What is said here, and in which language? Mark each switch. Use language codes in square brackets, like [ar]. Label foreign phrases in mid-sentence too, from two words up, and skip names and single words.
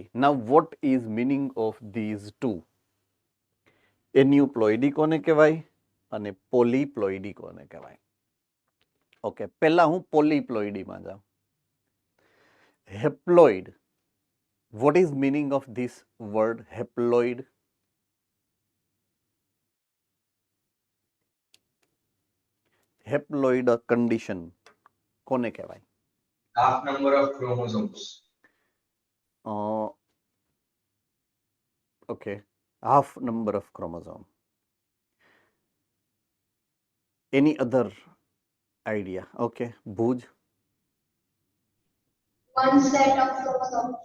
[en] Now what is meaning of these two? [gu] aneuploidy કોને કહેવાય અને polyploidy કોને કહેવાય? ઓકે, પહેલા હું પોલીપ્લોઇડીમાં જાઉં. [en] હેપ્લોઇડ, what is meaning of this word haploid? haploid condition [gu] કોને કહેવાય? [en] Half number of chromosomes. Okay, half number of chromosome. Any other idea? Okay, Bhuj? One set of chromosomes.